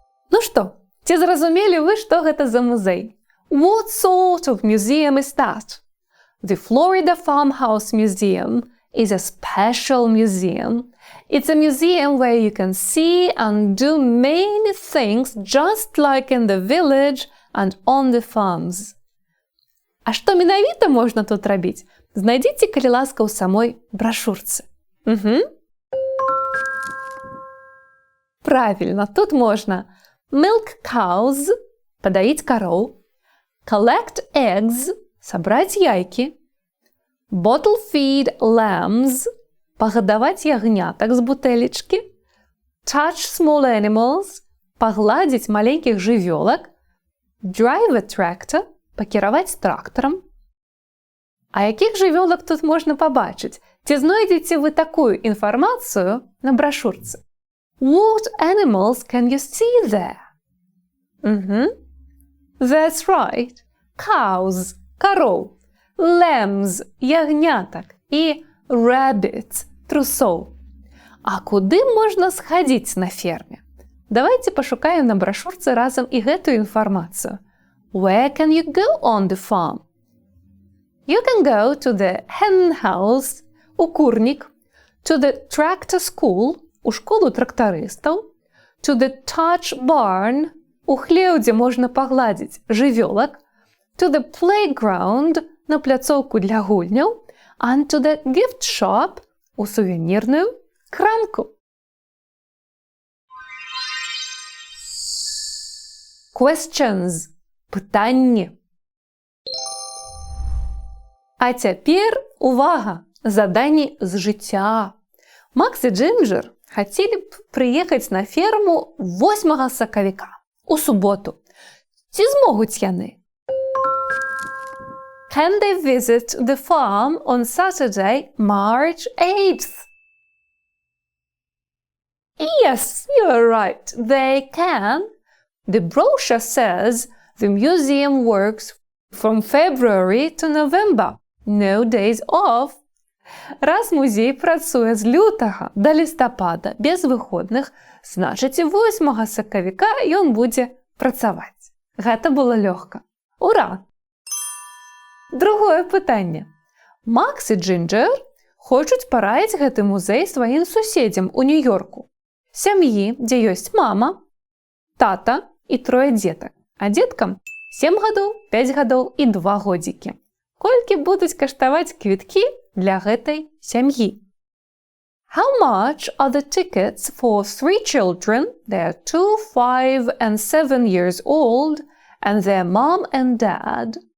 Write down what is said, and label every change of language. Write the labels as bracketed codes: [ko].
[be] Ну што, ці зразумелі вы, што гэта за музей? [en] What sort of museum is that? The Florida Farmhouse Museum is a special museum. It's a museum where you can see and do many things just like in the village and on the farms. [be] А што менавіта можна тут рабіць? Знайдзіце, калі ласка, у самой брошурцы. Правильно, тут можна [en] milk cows, [be] падаіць кароў, [en] collect eggs, [be] сабраць яйкі, [en] bottle feed lambs, [be] пагадаваць ягнятак з бутэлечкі, [en] touch small animals, [be] пагладзіць маленькіх жывёлак, [en] Drive a tractor – [be] пакіраваць трактарам. А якіх жывёлак тут можна пабачыць? Ці знойдзеце вы такую інфармацыю на брашурцы? [en] What animals can you see there? That's right. Cows [be] – кароў, [en] lambs [be] – ягнятак і [en] rabbits [be] – трусоў. А куды можна схадзіць на ферме? Давайте пашукаем на брашурцы разам і гэтую інфармацыю. [en] Where can you go on the farm? You can go to the hen house, [be] у курнік, [en] to the tractor school, [be] у школу трактарыстаў, [en] to the touch barn, [be] у хлеў, дзе можна пагладзіць жывёлак, [en] to the playground, [be] на пляцоўку для гульняў, [en] and to the gift shop, [be] у сувенірную крамку. [en] Questions – [be] пытанні. А цяпер, увага, заданні з жыцця. Макс і Джинджер хацелі б прыехаць на ферму 8 сакавіка, у суботу. Ці змогуць яны? [en] Can they visit the farm on Saturday, March 8th? Yes, you're right, they can. The brochure says the museum works from February to November. No days off. [be] Раз музей працуе з лютага да лістапада без выходных, значыць і 8 сакавіка ён будзе працаваць. Гэта было лёгка. Ура! Другое пытанне. Макс і Джинджер хочуць параіць гэты музей сваім суседзям у Нью-Йорку. Сям'і, дзе ёсць мама, тата і 3 дзетак, а дзеткам 7 гадоў, 5 гадоў і 2 годзікі. Колькі будуць каштаваць квіткі для гэтай сям'і? [en] How much are the tickets for 3 children, they are 2, 5 and 7 years old, and their mom and dad?